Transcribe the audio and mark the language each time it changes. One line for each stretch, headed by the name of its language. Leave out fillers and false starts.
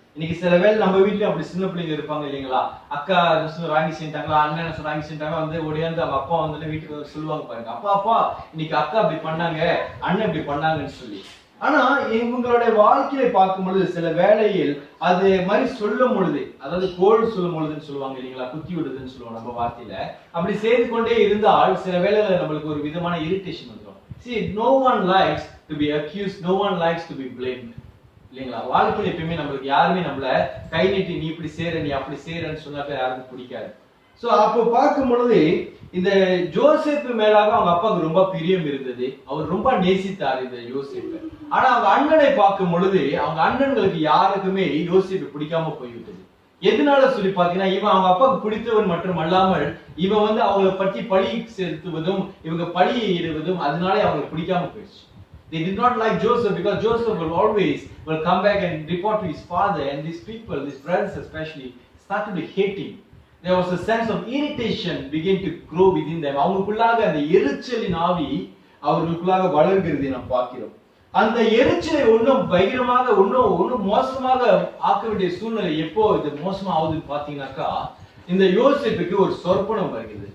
Tamil: இன்னைக்கு சில வேலை நம்ம வீட்டுல அப்படி சின்ன பிள்ளைங்க இருப்பாங்க இல்லைங்களா? அக்கா ராங்கி செஞ்சாங்களா, அண்ணன் ராங்கி செஞ்சாங்களா, ஓடியாந்து அவங்க அப்பா வீட்டுக்கு சொல்லுவாங்க பாருங்க, அப்பா இன்னைக்கு அக்கா இப்படி பண்ணாங்க, அண்ணன் இப்படி பண்ணாங்கன்னு சொல்லி. ஆனா இவங்களுடைய வாழ்க்கையை பார்க்கும் பொழுது சில வேளையில் அது மாதிரி சொல்லும் பொழுது, அதாவது கோல் சொல்லும் பொழுதுன்னு சொல்லுவாங்க இல்லைங்களா, குத்தி விடுதுன்னு சொல்லுவாங்க நம்ம வார்த்தையில. அப்படி செய்து கொண்டே இருந்தால் சில வேளையில நம்மளுக்கு ஒரு விதமான இரிட்டேஷன் வந்துடும்.
English: See, no one likes to be accused, no one likes to be blamed.
Tamil: இல்லைங்களா? வாழ்க்கையில எப்பயுமே நம்மளுக்கு யாருமே நம்மள கை நீட்டி நீ இப்படி செய்யற நீ அப்படி செய்யறன்னு சொன்னாக்க யாருக்கும் பிடிக்காது. சோ அப்போ பார்க்கும் பொழுது இந்த ஜோசேப்பு மேலாக அவங்க அப்பாவுக்கு ரொம்ப பிரியம் இருந்தது. அவர் ரொம்ப நேசித்தார் இந்த யோசேப்பை. ஆனா அவங்க அண்ணனை பார்க்கும் பொழுது அவங்க அண்ணன்களுக்கு யாருக்குமே யோசேப்பை பிடிக்காம போய்விட்டது. எதனால சொல்லி பாத்தீங்கன்னா, இவன் அவங்க அப்பாவுக்கு பிடித்தவன் மட்டும் அல்லாமல் இவன் அவங்களை பற்றி பழி செலுத்துவதும் இவங்க பழி இடுவதும் அதனாலே அவங்களுக்கு பிடிக்காம போயிடுச்சு.
English: They did not like Joseph because Joseph will come back and report to his father, and these people, these brothers especially, started to hate him. There was a sense of irritation begin to grow within them.
Tamil: அவங்களுக்குள்ளாக அந்த எரிச்சலின் ஆவி அவர்களுக்குள்ளாக வளர்கிறது நாம் பார்க்கிறோம். அந்த எரிச்சலை ஒன்றும் பயங்கரமாக ஒன்றும் மோசமாக ஆக்க வேண்டிய சூழ்நிலை எப்போ இது மோசமா ஆகுதுன்னு பாத்தீங்கன்னாக்கா, இந்த யோசேப்புக்கு ஒரு சொற்பனம் வருகிறது.